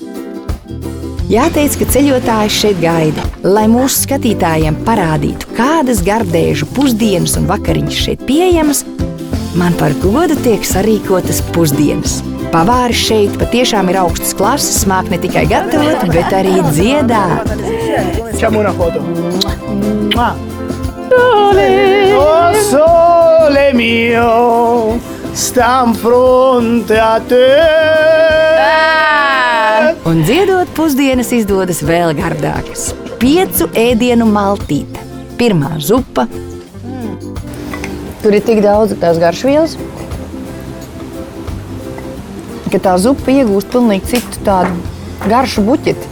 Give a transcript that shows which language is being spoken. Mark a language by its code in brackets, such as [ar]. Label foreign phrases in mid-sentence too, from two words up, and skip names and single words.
[lv] Jāteic, ka ceļotājs šeit gaida, lai mūsu skatītājiem parādītu, kādas gardēžu pusdienas un vakariņas šeit pieejamas, man par godu tiek sarīkotas pusdienas. Pavāri šeit patiešām ir augstas klases, māk ne tikai gatavot, bet arī dziedāt. [it] Facciamo una foto. Sole! [nap] Oh sole mio, stam fronte a te. [lv] Un dziedot pusdienas izdodas vēl gardākas. 5 ēdienu maltīte. Pirmā zupa. Tur ir tik daudz tās garšvielas, ka tā zupa iegūst pilnīgi citu tādu garšu buķeti.